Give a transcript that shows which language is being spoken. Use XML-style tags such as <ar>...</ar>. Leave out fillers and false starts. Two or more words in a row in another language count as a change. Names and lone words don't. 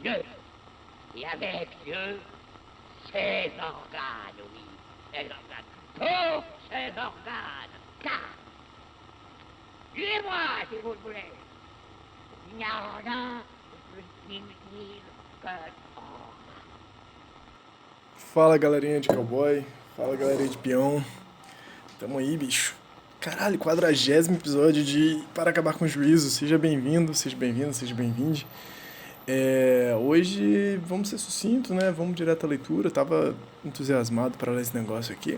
<fr>Dieu, et avec Dieu, ses organes, oui, ses organes, tous ses organes, car, tuez-moi si vous le voulez, il n'y a rien de plus inutile que</fr> <pt>Fala galerinha de cowboy, fala galerinha de peão, tamo aí bicho. Caralho, 40º episódio de Para Acabar com o Juízo, seja bem-vindo, seja bem-vindo, seja bem-vinde. Hoje vamos ser sucinto, né, vamos direto à leitura, eu tava entusiasmado para ler esse negócio aqui.</pt>